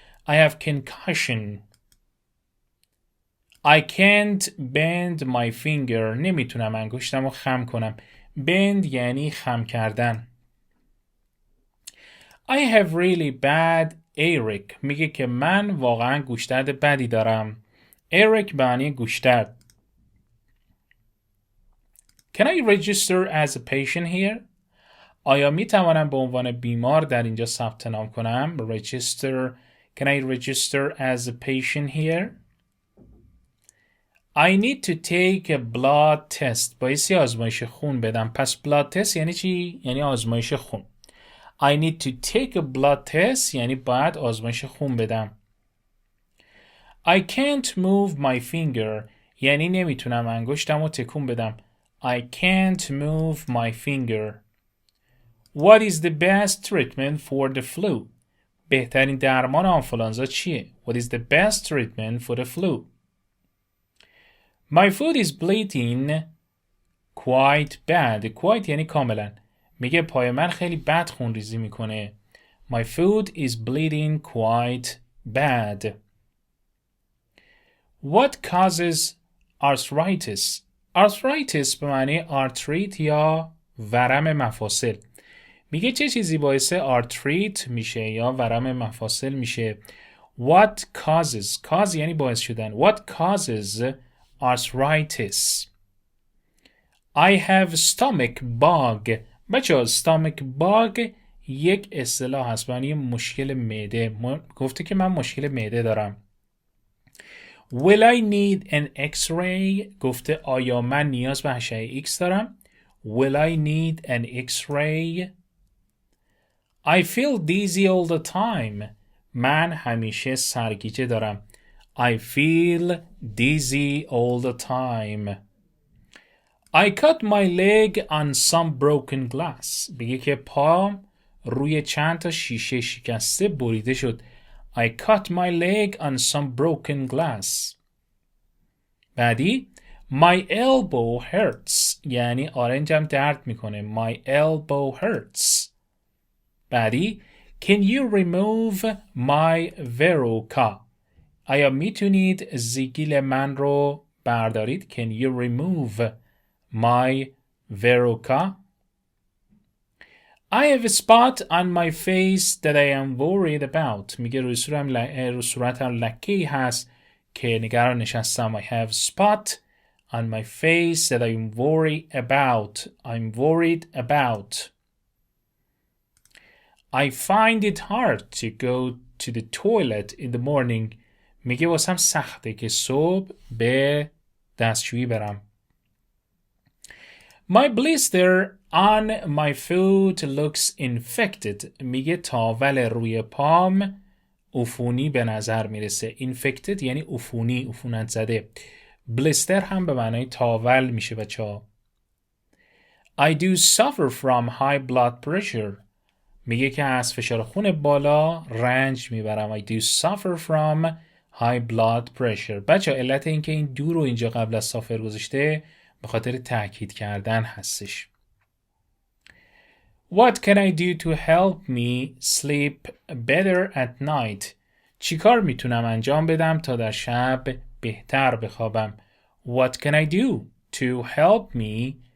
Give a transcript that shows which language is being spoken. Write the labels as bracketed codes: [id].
[en] I have concussion. I can't bend my finger. [fa] نمیتونم انگشتم رو خم کنم. Bend یعنی خم کردن. [en] I have really bad earache. [fa] میگه که من واقعا گوشدرد بدی دارم. earache به معنی گوشدرد. [en] Can I register as a patient here? [fa] آیا می توانم به عنوان بیمار در اینجا ثبت نام کنم؟ Register. [en] Can I register as a patient here? I need to take a blood test. [fa] بایستی آزمایش خون بدم. پس blood test یعنی چی؟ یعنی آزمایش خون. [en] I need to take a blood test [fa] یعنی باید آزمایش خون بدم. [en] I can't move my finger [fa] یعنی نمیتونم انگشتم رو تکون بدم. [en] I can't move my finger. What is the best treatment for the flu? [fa] بهترین درمان آنفولانزا چیه؟ [en] What is the best treatment for the flu? My foot is bleeding quite bad. [fa] Quite یعنی کاملا. میگه پای من خیلی بد خون ریزی میکنه. [en] My foot is bleeding quite bad. What causes arthritis? [fa] Arthritis به معنی arthrite یا ورم مفاصل. میگه چه چیزی باعث arthrite میشه یا ورم مفاصل میشه. [en] What causes. [fa] Cause یعنی باعث شدن. [en] What causes arthritis? I have stomach bug. [fa] بچه [en] stomach bug [fa] یک اصطلاح هست برای مشکل معده. گفته که من مشکل معده دارم. [en] Will I need an X-ray؟ [fa] گفته آیا من نیاز به اشعه X دارم؟ [en] Will I need an X-ray؟ I feel dizzy all the time. [fa] من همیشه سرگیجه دارم. [en] I feel dizzy all the time. I cut my leg on some broken glass. [fa] بگه که پام روی چند تا شیشه شکسته بریده شد. [en] I cut my leg on some broken glass. [fa] بعدی [en] My elbow hurts. [fa] یعنی آرنجم درد میکنه. [en] My elbow hurts. [fa] بعدی [en] Can you remove my verruca؟ [fa] آیا میتونید زیگیل من رو بردارید؟ [en] Can you remove my verruca؟ I have a spot on my face that I am worried about. [fa] میگه روی صورتم لکه‌ای هست که نگرانش هستم. [en] I have spot on my face that I'm worried about. I'm worried about. I find it hard to go to the toilet in the morning. [fa] میگه واسم سخته که صبح به دستشویی برم. [en] My blister on my foot looks infected. [fa] میگه تاول روی پام عفونی به نظر میرسه. Infected یعنی عفونی، عفونت زده. بلیستر هم به معنای تاول میشه بچه‌ها. [en] I do suffer from high blood pressure. [fa] میگه که از فشار خون بالا رنج میبرم. [en] I do suffer from high blood pressure. [fa] بچه علت این که این دو رو اینجا قبل از سافر گذاشته به خاطر تأکید کردن هستش. [en] What can I do to help me sleep better at night؟ [fa] چی کار میتونم انجام بدم تا در شب بهتر بخوابم؟ [en] What can I do to help me